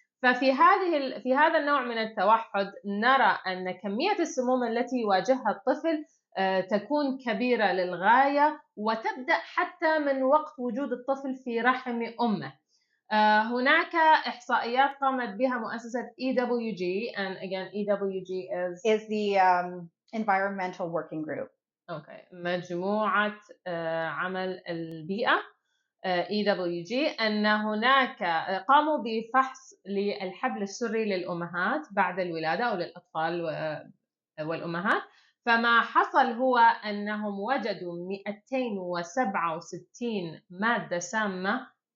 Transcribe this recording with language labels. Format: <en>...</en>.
<ar>ففي هذا النوع من التوحد نرى أن كمية السموم التي يواجهها الطفل تكون كبيرة للغاية، وتبدأ حتى من وقت وجود الطفل في رحم أمه. هناك إحصائيات قامت بها مؤسسة EWG,</ar> <en>and again</en> <ar>EWG</ar> <en>is the Environmental Working Group. Okay.</en> <ar>مجموعة عمل البيئة. EWG أن هناك قاموا بفحص للحبل السري للأمهات بعد الولادة أو للأطفال والأمهات. فما حصل هو أنهم وجدوا 267 مادة سامة.</ar>